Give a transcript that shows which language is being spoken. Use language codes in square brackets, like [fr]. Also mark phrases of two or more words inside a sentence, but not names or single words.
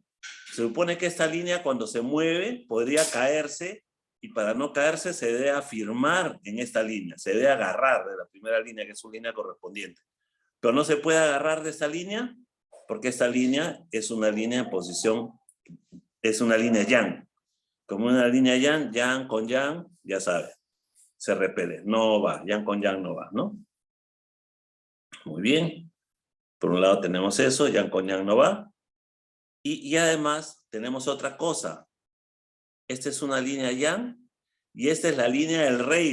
[es] Se supone que esta línea cuando se mueve podría caerse y para no caerse se debe afirmar en esta línea, se debe agarrar de la primera línea que es su línea correspondiente. Pero no se puede agarrar de esta línea porque esta línea es una línea en posición, es una línea yang. Como una línea yang, yang con yang, ya sabe, se repele, no va, yang con yang no va, ¿no? Muy bien. Por un lado tenemos eso, yang con yang no va. Y además tenemos otra cosa. Esta es una línea yang y esta es la línea del rey.